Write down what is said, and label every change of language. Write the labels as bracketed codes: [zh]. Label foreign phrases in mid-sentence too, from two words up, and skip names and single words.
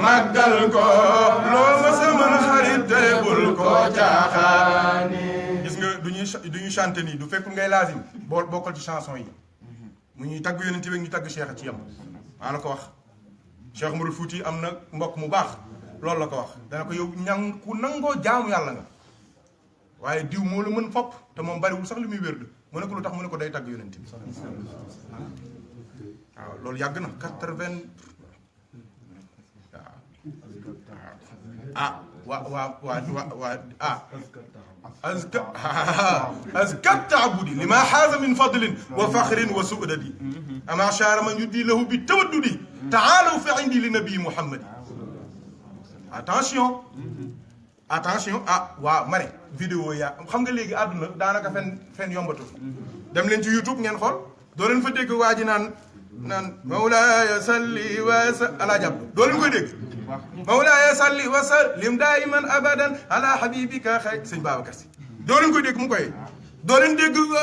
[wo] màggal ko loo ma sa mën xarit te bul ko caaxaani gis nga duñuy chanter nii du fekkul ngay laazim bokkal ci chanson yi mu ñuy tagg yonent bi ñu tagg Cheikh ci yam maa la ko wax Cheikh Umarul Fouti am na mbokk mu baax loolu la ko wax dana ko yow ku nangoo jaamu yàlla nga waaye diw moo la mën fopp te moom bariwul sax li muy wérd mu ne ko lu tax mu ne ko day tagg yonent bi waaw loolu yàgg na 80 [ar] أزكى التعبد لما حاز من فضل وفخر وسؤدد أما شار من يدي له بالتودد تعالوا في عندي لنبي محمد attention [wo] waaw ma ne vidéo yaa xam nga léegi àdduna daanaka fen yombatu dem leen ci YouTube ngeen xool doo leen fa dégg waa ji naan [ar] مولاي صل وسلم على [wo] jàpp doo leen koy dégg [ar] مولاي صل وسلم دائما أبدا على حبيبك [wo] xay sëñ Babacar Si doo leen koy dégg mu koy doo leen dégg